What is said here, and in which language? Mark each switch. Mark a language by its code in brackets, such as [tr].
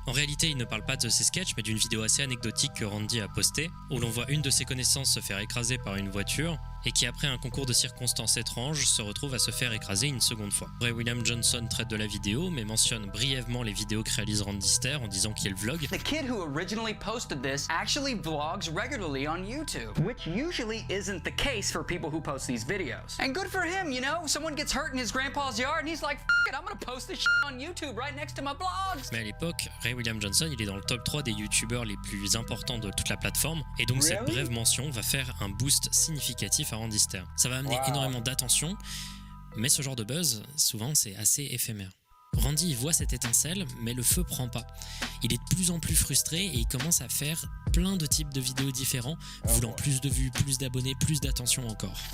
[fr] En réalité, il ne parle pas de ses sketchs, mais d'une vidéo assez anecdotique que Randy a postée, où l'on voit une de ses connaissances se faire écraser par une voiture, et qui après un concours de circonstances étranges se retrouve à se faire écraser une seconde fois. Ray William Johnson traite de la vidéo, mais mentionne brièvement les vidéos que réalise Randy Stair en disant qu'il vlog. [en] The kid who originally posted this actually vlogs regularly on YouTube, which usually isn't the case for people who post these videos. And good for him, you know? Someone gets hurt in his grandpa's yard and he's like, F it, I'm gonna post this shit on YouTube right next to my blogs. [fr] Mais à l'époque, Ray William Johnson, il est dans le top 3 des youtubeurs les plus importants de toute la plateforme, et donc cette brève mention va faire un boost significatif à Randy Stair. Ça va amener énormément d'attention, mais ce genre de buzz, souvent, c'est assez éphémère. Randy il voit cette étincelle, mais le feu prend pas. Il est de plus en plus frustré et il commence à faire plein de types de vidéos différents, voulant plus de vues, plus d'abonnés, plus d'attention encore.